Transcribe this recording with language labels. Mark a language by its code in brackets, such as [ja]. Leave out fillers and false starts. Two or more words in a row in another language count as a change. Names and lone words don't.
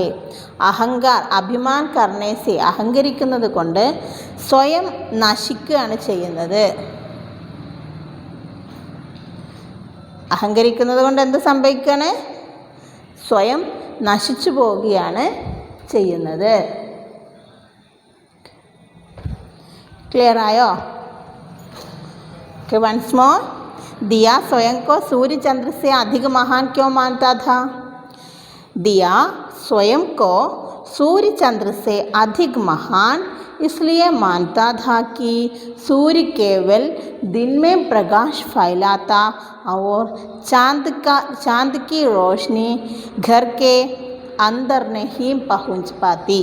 [hi] अभिमान करने से, [ml] അഹങ്കരിക്കുന്നത് കൊണ്ട് സ്വയം നശിക്കുകയാണ് ചെയ്യുന്നത്. അഹങ്കരിക്കുന്നത് കൊണ്ട് എന്ത് സംഭവിക്കുകയാണ്? സ്വയം നശിച്ചു പോവുകയാണ് ചെയ്യുന്നത്. ക്ലിയർ ആയോ? [en] OK, once more. [hi] दिया स्वयं को सूर्य चंद्र से अधिक महान क्यों मानता था? दिया स्वयं को सूर्य चंद्र से अधिक महान इसलिए मानता था कि सूर्य केवल दिन में प्रकाश फैलाता और चांद की रोशनी घर के अंदर नहीं पहुंच पाती.